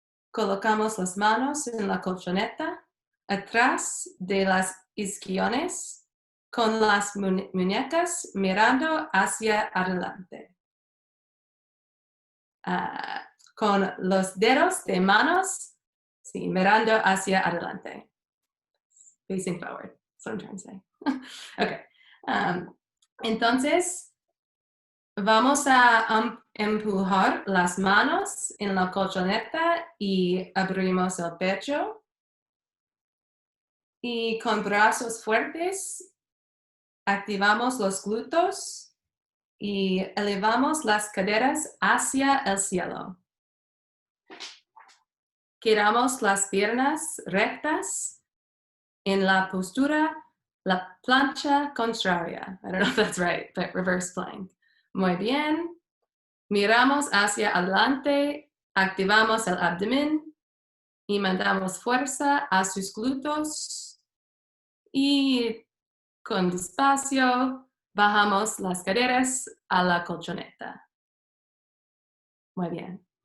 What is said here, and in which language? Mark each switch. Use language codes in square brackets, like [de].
[es] Colocamos las manos en la colchoneta, atrás de las isquiones, con las muñecas mirando hacia adelante. Con los dedos de manos, sí, mirando hacia adelante. [en] Facing forward, that's what I'm trying to say. Okay. [es] Entonces, vamos a empujar las manos en la colchoneta y abrimos el pecho. Y con brazos fuertes, activamos los glúteos y elevamos las caderas hacia el cielo. Quedamos las piernas rectas en la postura, la plancha contraria. [en] I don't know if that's right, but reverse plank. [es] Muy bien. Miramos hacia adelante, activamos el abdomen y mandamos fuerza a sus glúteos. Y con despacio bajamos las caderas a la colchoneta. Muy bien.